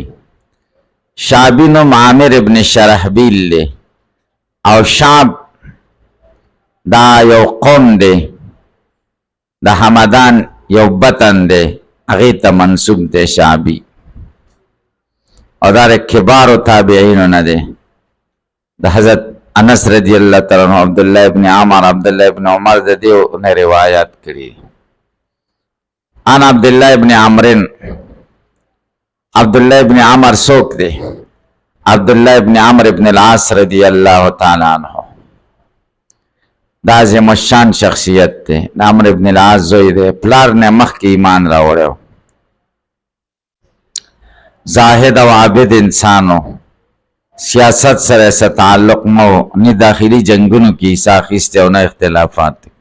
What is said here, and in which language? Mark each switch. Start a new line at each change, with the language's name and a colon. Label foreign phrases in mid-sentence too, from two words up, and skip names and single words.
Pashto: شعبی نوم عامر ابن شرحبیل دی، او شعب دا یو قوم دی، د حمدان یو بطن دی، هغې ته منصوب دی شعبی، او دا کبار و تابعینو نه دی. د حضرت انس
Arabic: رضی اللہ تعالی عنہ،
Pashto: عبداللہ ابن عمر، عبداللہ ابن عمر د دې نه روایت کړي. ان عبداللہ ابن عمرن، عبداللہ ابن عمر څوک دی؟ عبداللہ ابن عمر ابن العاص
Arabic: رضی اللہ تعالی عنہ،
Pashto: دا عظیم الشان شخصیت دی، د عمر ابن العاص زوی دی، پلار نه مخکې ایمان راوړی، زاهد او عابد انسانو، سیاست سره څه تعلق مو نه، داخلي جنگونو کې حصہ اخیستی او نه اختلافات.